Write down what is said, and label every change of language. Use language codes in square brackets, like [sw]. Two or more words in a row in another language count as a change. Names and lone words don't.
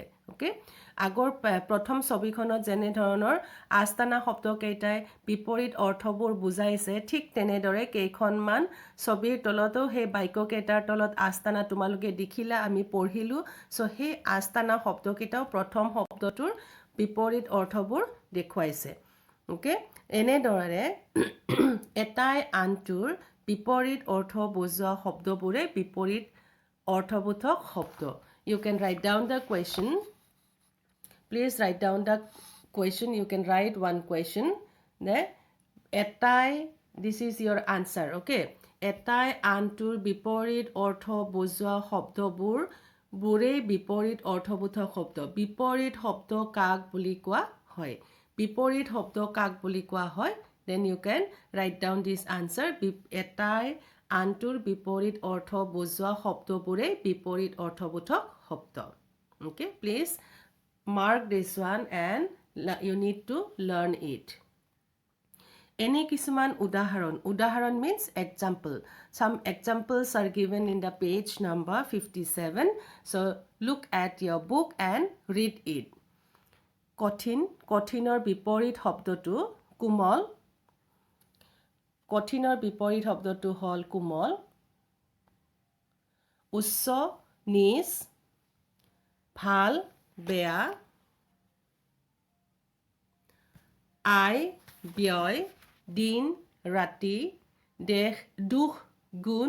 [as] অ'কে, আগৰ প্ৰথম ছবিখনত যেনেধৰণৰ আস্তানা শব্দকেইটাই বিপৰীত অৰ্থবোৰ বুজাইছে, ঠিক তেনেদৰে কেইখনমান ছবিৰ তলতো সেই বাক্যকেইটাৰ তলত আস্তানা তোমালোকে দেখিলা, আমি পঢ়িলোঁ. চ' সেই আস্তানা শব্দকেইটাও প্ৰথম শব্দটোৰ বিপৰীত অৰ্থবোৰ দেখুৱাইছে. অ'কে, এনেদৰে এটাই আনটোৰ বিপৰীত অৰ্থ বুজোৱা শব্দবোৰে বিপৰীত অৰ্থবোধক শব্দ. [en] You can write down the question. Please write down the question. You can write one question. [as] এটাই, [en] this is your answer. [as] Okay, এটাই আনটোৰ বিপৰীত অৰ্থ বুজোৱা শব্দবোৰেই বিপৰীত অৰ্থবোধক শব্দ. বিপৰীত শব্দ কাক বুলি কোৱা হয়? বিপৰীত শব্দ কাক বুলি কোৱা হয়? [en] Then you can write down this answer. [as] এটাই আনটোৰ বিপৰীত অৰ্থ বুজোৱা শব্দবোৰেই বিপৰীত অৰ্থবোধক শব্দ. [en] Okay, please mark this one and you need to learn it. [as] এনে কিছুমান উদাহৰণ [en] means example. Some examples are given in the page number 57. So look at your book and read it. [as] কঠিনৰ বিপৰীত শব্দটো কোমল কঠিনৰ বিপৰীত শব্দটো হল কোমল উচ্চ নিচ ভাল বেয়া আয় ব্যয় দিন ৰাতি দেশ দুখ গুণ